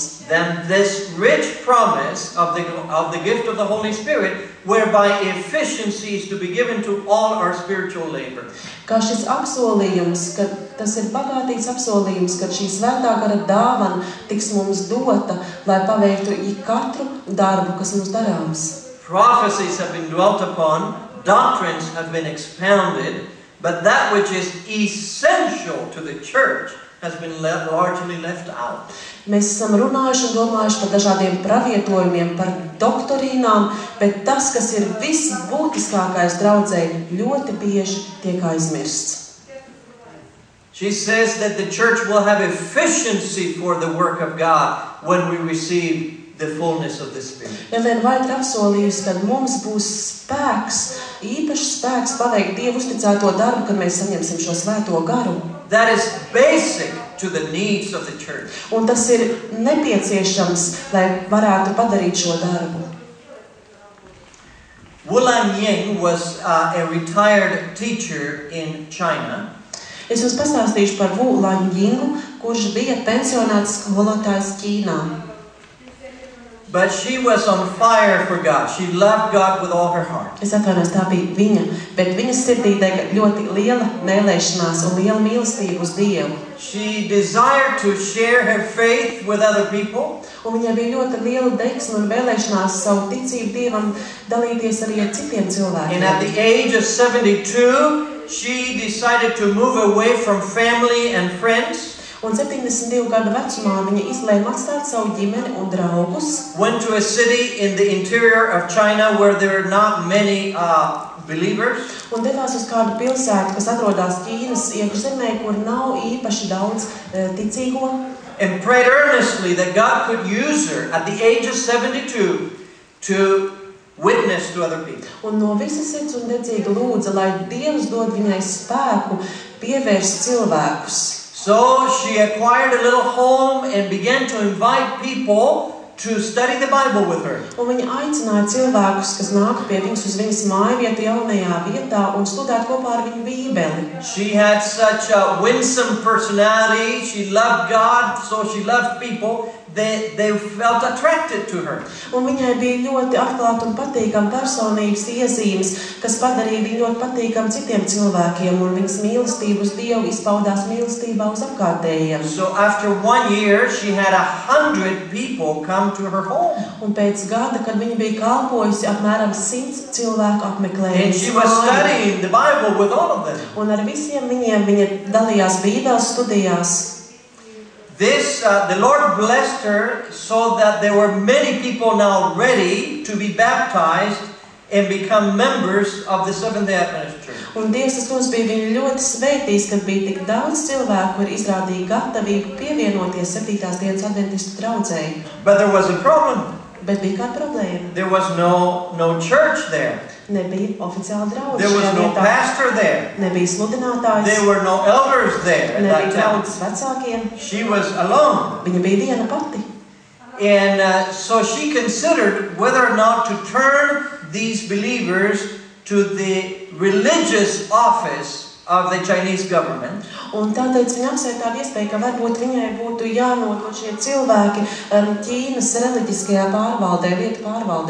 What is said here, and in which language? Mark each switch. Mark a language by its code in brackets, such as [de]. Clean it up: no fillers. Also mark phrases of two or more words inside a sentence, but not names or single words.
[en] Then this rich promise of the gift of the Holy Spirit, whereby efficiency is to be given to all our spiritual labor. [lv] Kā šis apsolījums, ka tas ir bagātīgs apsolījums, ka šī svētā gara dāvana tiks mums dota, lai paveiktu katru darbu, kas mums darāms. [en] Prophecies have been dwelt upon, doctrines have been expounded, but that which is essential to the church has been largely left out. [lv] Mēs esam runājuši un domājuši par dažādiem pravietojumiem, par doktorīnām, bet tas, kas ir visbūtiskākais draudzēji, ļoti bieži tiek aizmirsts. [en] She says that the church will have efficiency for the work of God when we receive the fullness of the Spirit. [lv] Elēna Vaita apsolījusi, ka mums būs spēks, īpašs spēks paveikt Dievu uzticēto darbu, kad mēs saņemsim šo svēto garu. [en] That is basic to the needs of the church. [lv] Un tas ir nepieciešams, lai varētu padarīt šo darbu. [en] Wu Lanying was a retired teacher in China. [lv] Es jums pastāstīšu par Wu Lanyingu, kurš bija pensionēts skolotājs Ķīnā. [en] But she was on fire for God. She loved God with all her heart. [lv] Es atvainojos, tā bija viņa, bet viņas sirdī dega ļoti liela mēlēšanās un liela mīlestība uz Dievu. [en] She desired to share her faith with other people. [lv] Un viņai bija ļoti liela deksme un vēlēšanās savu ticību Dievam dalīties arī ar citiem cilvēkiem. [en] And at the age of 72, she decided to move away from family and friends. [lv] Un 72 gadu vecumā viņa izlēma atstāt savu ģimeni un draugus. [en] Went to a city in the interior of China where there are not many believers. [lv] Un devās uz kādu pilsētu, kas atrodas Ķīnas iekšzemē, kur nav īpaši daudz ticīgo. [en] And prayed earnestly that God could use her at the age of 72 to witness to other people. [lv] Un no visas sirds un dedzīgi lūdza, lai Dievs dod viņai spēku pievērst cilvēkus. [en] So she acquired a little home and began to invite people to study the Bible with her. [lv] Un viņa aicināja cilvēkus, kas nāk pie viņas uz viņas mājvietu jaunajā vietā un studēt kopā ar viņu Bībeli. [en] She had such a winsome personality. She loved God, so she loved people. They felt attracted to her. [lv] Un viņai bija ļoti atklāta un patīkama personības iezīmes, kas padarīja viņu ļoti patīkamu citiem cilvēkiem, un viņas mīlestība uz Dievu izpaudās mīlestībā uz apkārtējiem. [en] So after 1 year, she had 100 people come to her home. [lv] Un pēc gada, kad viņa bija kalpojusi, apmēram 100 cilvēku apmeklēja. [en] And she was studying the Bible with all of them. [lv] Un ar visiem viņiem viņa dalījās Bībeles studijās. [en] The Lord blessed her so that there were many people now ready to be baptized and become members of the Seventh-day Adventist Church. [lv] Un Dievs mums bija viņu ļoti svētījis, kad bija tik daudz cilvēku, kuri izrādīja gatavību pievienoties 7. dienas adventistu draudzei. [en] But there was a problem. [lv] Bet bija kāda problēma. [en] There was no church there. [lv] Nebija oficiāla draudze. [en] There was no pastor there. [lv] Nebija sludinātājs. [en] There were no elders there at that [lv] Nebija [en] time. [lv] draudzes vecākiem. [en] She was alone. [lv] Viņa bija viena pati. [en] And so she considered whether or not to turn these believers to the religious office of the Chinese government. [lv] Un tātad viņa apsvērt tādu iespēju, ka varbūt viņai būtu jānodod šie cilvēki Ķīnas reliģiskajā pārvaldē, lietu pārvaldē.